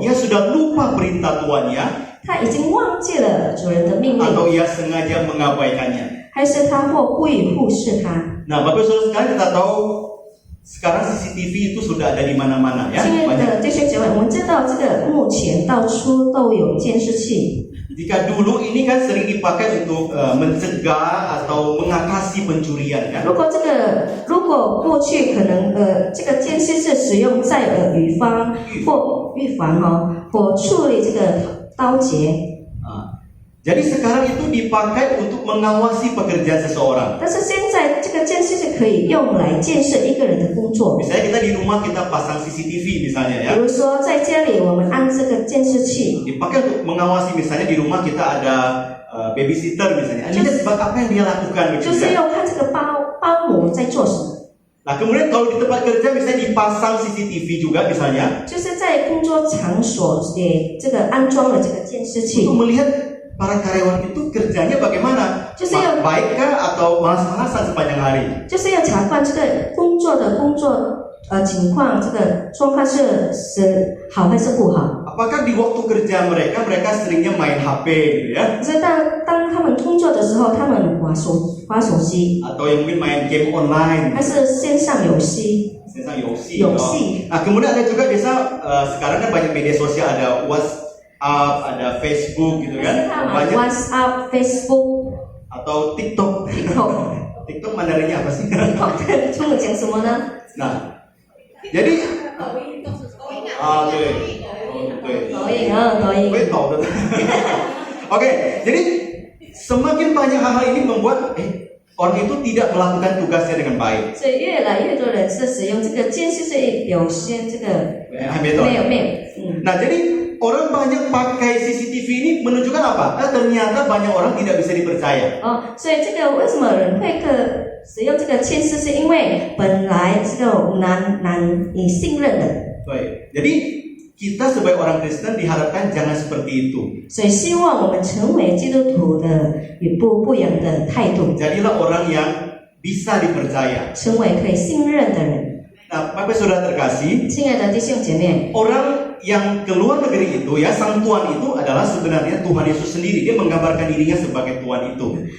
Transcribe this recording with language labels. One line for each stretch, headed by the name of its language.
Indonesian: Ia sudah lupa perintah tuannya,
Chinese: 他已经忘记了主人的命令，
Indonesian: atau ia sengaja mengabaikannya.
Chinese: 还是他或故意忽视他。
Indonesian: Nah, Bapak Saudara sekalian, kita tahu sekarang CCTV itu sudah ada di mana-mana ya.
Chinese: 亲爱
Indonesian: Banyak.
Chinese: 的弟兄姐妹，我们知道这个目前到处都有监视器。
Indonesian: Jika dulu ini kan sering dipakai untuk mencegah atau mengatasi pencurian kan.
Chinese: 如果过去可能这个监视器使用在预防或处理这个盗窃。
Indonesian: Jadi sekarang itu dipakai untuk mengawasi pekerjaan seseorang.
Chinese: 但是现在这个监视器可以用来监视一个人的工作。
Indonesian: Misalnya kita di rumah kita pasang CCTV misalnya ya.
Chinese: 比如说在家里我们安这个监视器，
Indonesian: Dipakai untuk mengawasi, misalnya di rumah kita ada babysitter misalnya. Ini sebab apa yang dia lakukan
Chinese: 就
Indonesian: begitu
Chinese: 是
Indonesian: ya.
Chinese: 要看这个保姆在做什么。
Indonesian: Nah, kemudian kalau di tempat kerja misalnya dipasang CCTV juga misalnya
Chinese: 就是在工作场所也这个安装了这个监视器，
Indonesian: untuk melihat para karyawan itu kerjanya bagaimana? Justru yang- Baikkah atau malas-malasan sepanjang hari?
Chinese: 就是要查看这个工作情况，这个状况是好还是不好。
Indonesian: Apakah di waktu kerja mereka seringnya main HP gitu ya?
Chinese: 可是当他们工作的时候，他们滑手机，
Indonesian: Atau yang mungkin main game online,
Chinese: 还是线上游戏？
Indonesian: misalnya Yosi.
Chinese: 游戏。
Indonesian: Nah, kemudian ada juga biasa sekarang kan banyak media sosial, ada WhatsApp, ada Facebook gitu
Chinese: 还是
Indonesian: kan.
Chinese: 他们
Indonesian: Banyak
Chinese: WhatsApp、Facebook、
Indonesian: atau TikTok.
Chinese: TikTok、
Indonesian: TikTok Mandarinnya apa sih?
Chinese: TikTok 的中文讲什么呢？
Indonesian: Nah, jadi
Chinese: 对，对。抖音啊，抖音。
Indonesian: Gue tahu betul. Oke, jadi semakin banyak hal-hal ini membuat orang itu tidak melakukan tugasnya dengan baik.
Chinese: 所以越来越多人是使用这个监视器，有些这个
Indonesian: Betul.
Chinese: 没有。
Indonesian: Nah, jadi orang banyak pakai CCTV ini menunjukkan apa? Ternyata banyak orang tidak bisa dipercaya.
Chinese: 哦，所以这个为什么人会使用这个监视器？因为本来这个难以信任的，
Indonesian: Baik. Jadi kita sebagai orang Kristen diharapkan jangan seperti itu.
Chinese: 所以希望我们成为基督徒的不一样的态度，
Indonesian: Jadilah orang yang bisa dipercaya.
Chinese: 成为可以信任的人。
Indonesian: Nah, Bapak Saudara terkasih,
Chinese: 亲爱的弟兄姐妹，
Indonesian: orang yang keluar negeri itu ya, sang Tuhan itu adalah sebenarnya Tuhan Yesus sendiri. Dia menggambarkan dirinya sebagai Tuhan itu.